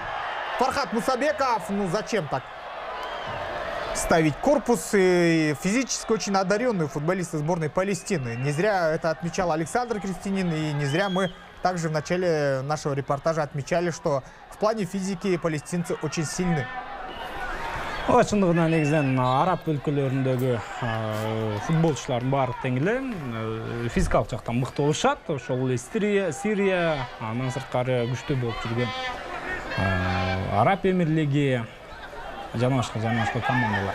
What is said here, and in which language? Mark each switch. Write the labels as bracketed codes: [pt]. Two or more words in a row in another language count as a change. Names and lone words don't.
[ru] Фархат Мусабеков, ну зачем так ставить корпус? И физически очень одаренные футболисты сборной Палестины. Не зря это отмечал Александр Крестинин, и не зря мы также в начале нашего репортажа отмечали, что в плане физики палестинцы очень сильны. [ky] Шындыгынан негизинен араб өлкөлөрүндөгү футболчулардын баары тең эле физикалык жактан мыкты болушат. Ошол эле Сирия, андан сырткары күчтүү болуп жүргөн Араб Эмирлиги жана башка командалар.